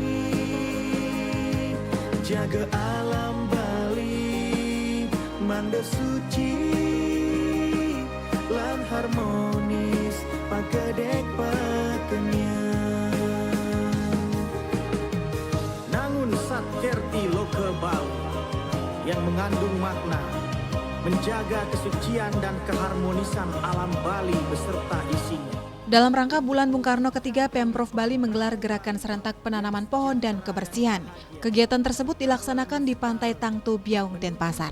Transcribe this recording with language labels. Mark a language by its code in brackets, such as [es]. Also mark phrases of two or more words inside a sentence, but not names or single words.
[ban] jaga alam Bali manda suci lan harmonis pagedek pakenyang Nangun Satkerti Loke Bali [id] yang mengandung makna menjaga kesucian dan keharmonisan alam Bali beserta isinya. Dalam rangka Bulan Bung Karno ketiga, Pemprov Bali menggelar gerakan serentak penanaman pohon dan kebersihan. Kegiatan tersebut dilaksanakan di Pantai Tangtu, Biaung, Denpasar.